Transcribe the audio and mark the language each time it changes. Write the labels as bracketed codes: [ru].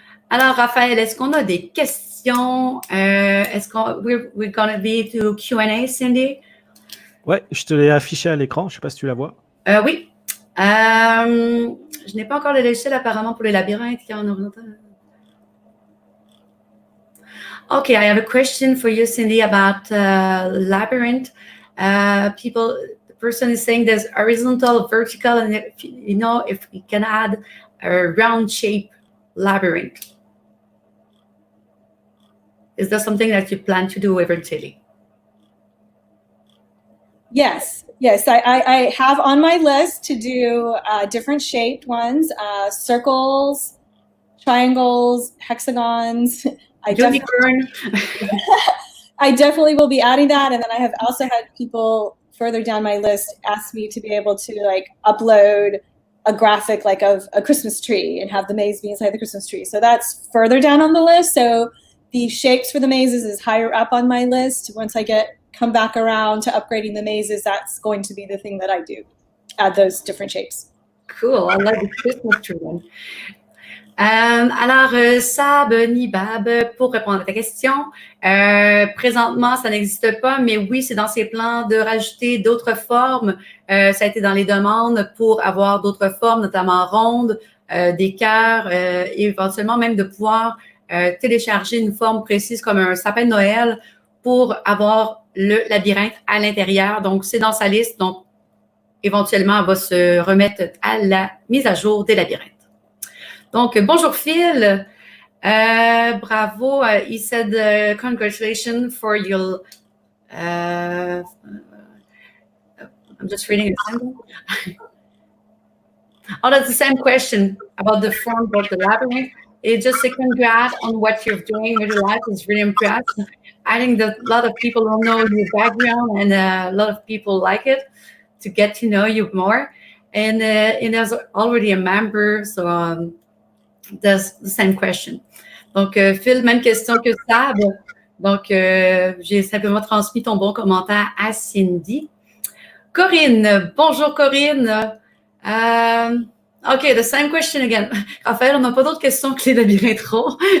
[fr] Alors, Raphaël, est-ce qu'on a des questions? Est-ce qu'on [en] we're going to be to Q&A, Cindy? [fr] Ouais, je te l'ai affiché à l'écran. Je ne sais pas si tu la vois. Oui. Je n'ai pas encore le logiciel apparemment pour les labyrinthes qui est en horizontal. [en] Okay, I have a question for you, Cindy, about labyrinth. The person is saying there's horizontal, vertical, and if we can add a round shape labyrinth. Is that something that you plan to do eventually? Yes. I have on my list to do different shaped ones, circles, triangles, hexagons. Unicorn. I definitely will be adding that. And then I have also had people further down my list ask me to be able to like upload a graphic like of a Christmas tree and have the maze be inside the Christmas tree. So that's further down on the list. So the shapes for the mazes is higher up on my list. Once I come back around to upgrading the mazes, that's going to be the thing that I do. Add those different shapes. Cool. I love the Christmas tree one. [fr] Alors, Sab, Nibab, pour répondre à ta question, présentement, ça n'existe pas, mais oui, c'est dans ses plans de rajouter d'autres formes. Ça a été dans les demandes pour avoir d'autres formes, notamment rondes, des cœurs, et éventuellement même de pouvoir télécharger une forme précise comme un sapin de Noël pour avoir le labyrinthe à l'intérieur. Donc, c'est dans sa liste. Donc, éventuellement, elle va se remettre à la mise à jour des labyrinthes. Donc, bonjour Phil. Bravo. [en] He said, congratulations for your... I'm just reading a sentence. Oh, that's the same question about the form for the labyrinth. It just said, congrats on what you're doing with your life. It's really impressive. I think that a lot of people don't know your background, and a lot of people like it to get to know you more. And there's already a member, so... That's the same question. [fr] Donc, Phil, même question que Sab. Donc, j'ai simplement transmis ton bon commentaire à Cindy. Corinne, bonjour Corinne. [en] OK, the same question again. [fr] Raphaël, on n'a pas d'autres questions que les labyrinthes ronds.